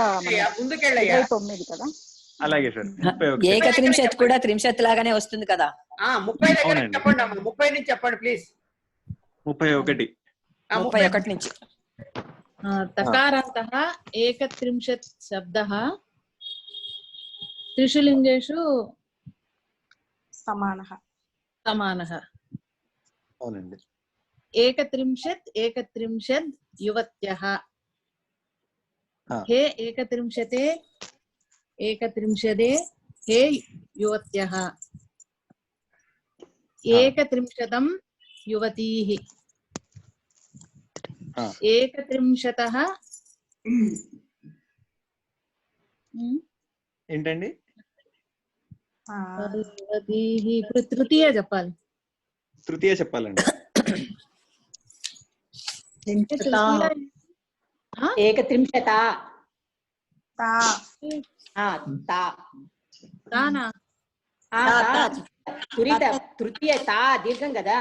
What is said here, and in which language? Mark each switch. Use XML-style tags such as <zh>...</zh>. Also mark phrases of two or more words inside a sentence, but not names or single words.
<te>ముందుకెళ్ళయ్యా. 29 కదా. అలాగే సార్. ఏకత్రింశత్ కూడా త్రింశత్ లాగానే వస్తుంది కదా. 30 దగ్గర చెప్పండి అమ్మా, 30 నుంచి చెప్పండి ప్లీజ్. 31 31 నుంచి.</te> <sa>తకారాంతః ఏకత్రింశత్ శబ్దः त्रिषु लिङ्गेषु సమానః.</sa> <te>అవునండి.</te> <sa>एकत्रिंशत् युवत्यः. हे एकत्रिंशते हे युवत्यः. एकत्रिंशतं युवतीः. एकत्रिंशतः</sa> <te>ఏంటండి? ఇప్పుడు తృతీయ చెప్పాలి. తృతీయ చెప్పాలండి. ఏకత్రింశత తృతీయ తా దీర్ఘం కదా.</te>